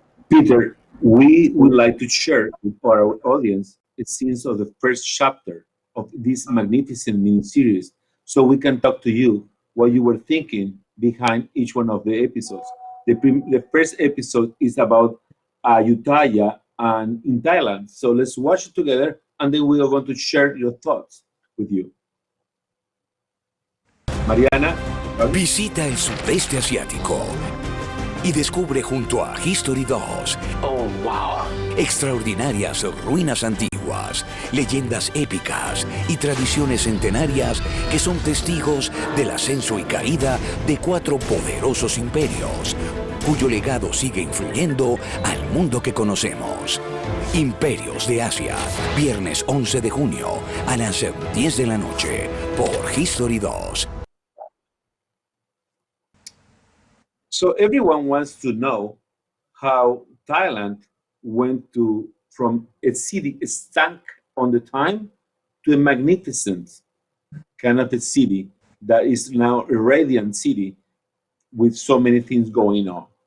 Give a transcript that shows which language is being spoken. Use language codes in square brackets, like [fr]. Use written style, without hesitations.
[en] Peter, we would like to share with our audience the scenes of the first chapter of this magnificent mini-series so we can talk to you what you were thinking behind each one of the episodes. The first episode is about Ayutthaya and in Thailand. So let's watch it together, and then we are going to share your thoughts with you. Mariana, [es] Visita el sudeste asiático y descubre junto a History 2 extraordinarias ruinas antiguas, leyendas épicas y tradiciones centenarias que son testigos del ascenso y caída de 4 poderosos imperios, cuyo legado sigue influyendo al mundo que conocemos. Imperios de Asia, viernes 11 de junio a las 10 de la noche por History 2. [en] So everyone wants to know how Thailand went from a city stank on the time to a magnificent kind of a city that is now a radiant city with so many things going on.